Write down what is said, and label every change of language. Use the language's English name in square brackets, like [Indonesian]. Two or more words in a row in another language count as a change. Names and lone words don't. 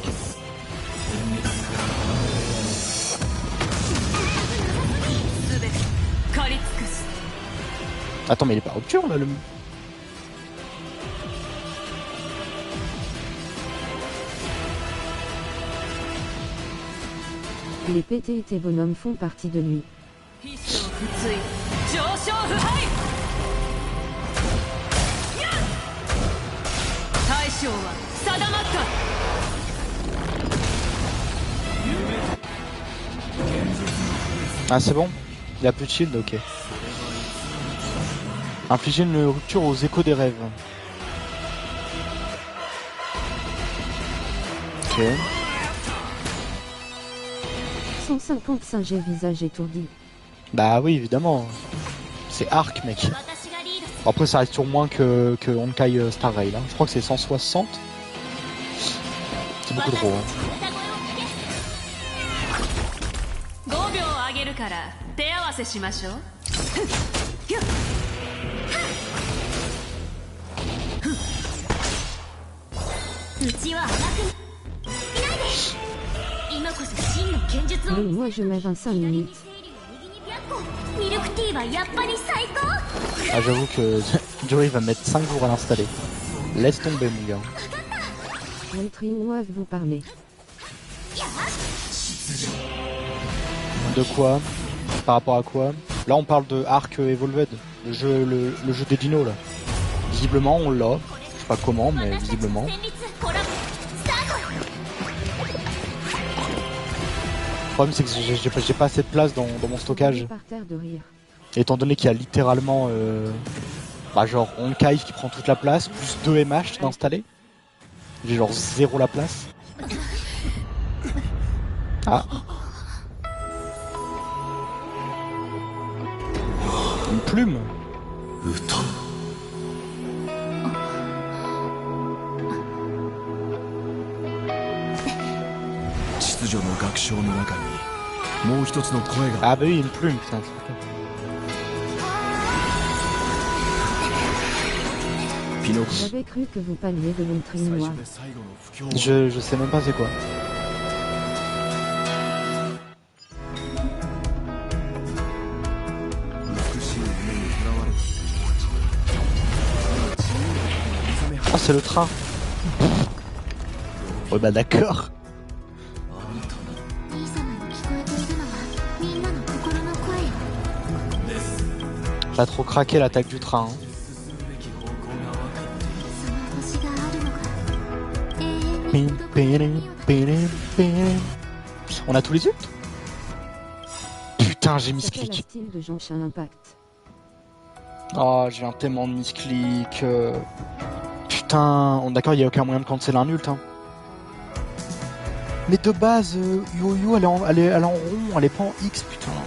[French] Attends, mais il est pas rupture là, le... Les PTT bonhommes font partie de lui. [Japanese] 必勝不墜上昇不敗大将は定まった [French] Ah c'est bon. Il a plus de shield, ok. Infliger une rupture aux échos des rêves. Ok. 155 G visage étourdi. Bah oui, évidemment. C'est arc, mec. [Japanese] 私がリードする [French] Bon, après, ça reste sur moins que Honkai Star Rail. Hein. Je crois que c'est 160. C'est beaucoup trop. Hein. [Japanese] 5 秒あげるから手合わせしましょううちは甘くいないで今こそ真の剣術を [French] Moi je mets 25 minutes. [Japanese] ミルクティーはやっぱり最高 [French] Ah, j'avoue que Joey va mettre 5 jours à l'installer. Laisse tomber, mon gars. Montrez-moi vous parler. De quoi? Par rapport à quoi? Là, on parle de Arc Evolved, le jeu des dinos, là. Visiblement, on l'a. Je sais pas comment, mais visiblement. [Japanese] 戦慄コラボスタート [French] Le problème, c'est que j'ai pas assez de place dans mon stockage. Par terre de rire. Étant donné qu'il y a littéralement bah genre Honkai qui prend toute la place, plus 2 MH d'installer. J'ai genre 0 la place. Ah. Une plume. [Japanese] 歌秩序の楽章の中にもう一つの声が [French] Ah bah oui, une plume, putain. J'avais cru que vous parliez de l'entrée noire. [Japanese] 最後の不況は [French] Je sais même pas c'est quoi. [Japanese] 美しい夢にとらわれていた人たち自由に目覚め [French] Ah, c'est le train. Ouais bah d'accord. [Japanese] 兄様に聞こえているのはみんなの心の声よ [French] Pas trop craqué l'attaque du train. Hein. [Japanese] 進むべき方向が分かっているその星があるのが永遠に Pim, 届く闇を pim, pim, pim. [French] On a tous les ults? Putain, j'ai C'était la misclick. style de Jean-Chat Impact. Oh, j'ai un tellement de misclick. Putain, d'accord, il y a aucun moyen de cancel un ult. Hein. Mais de base, Yo-Yo, elle est en rond, elle est pas en X, putain.